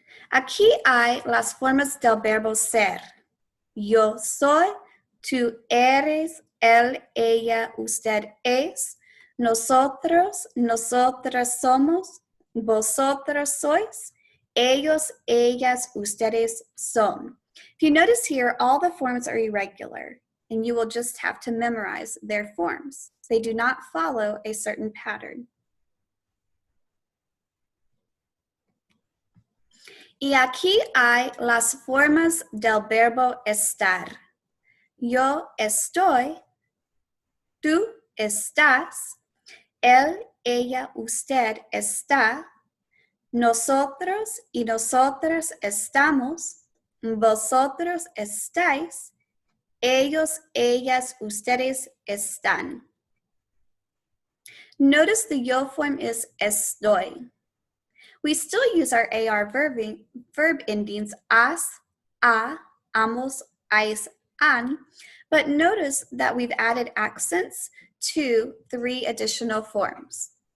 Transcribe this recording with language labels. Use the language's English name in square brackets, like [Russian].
[Spanish] Aquí hay las formas del verbo ser. Yo soy, tú eres, él, ella, usted es, nosotros, nosotras somos, vosotros sois, ellos, ellas, ustedes son. [English] If you notice here, all the forms are irregular, and you will just have to memorize their forms. They do not follow a certain pattern. [Spanish] Y aquí hay las formas del verbo estar. Yo estoy, tú estás, él, ella, usted está, nosotros y nosotras estamos, vosotros estáis, ellos, ellas, ustedes están. [English] Notice the yo form is estoy. We still use our AR verb endings as, a, amos, ais, an, but notice that we've added accents to 3 additional forms.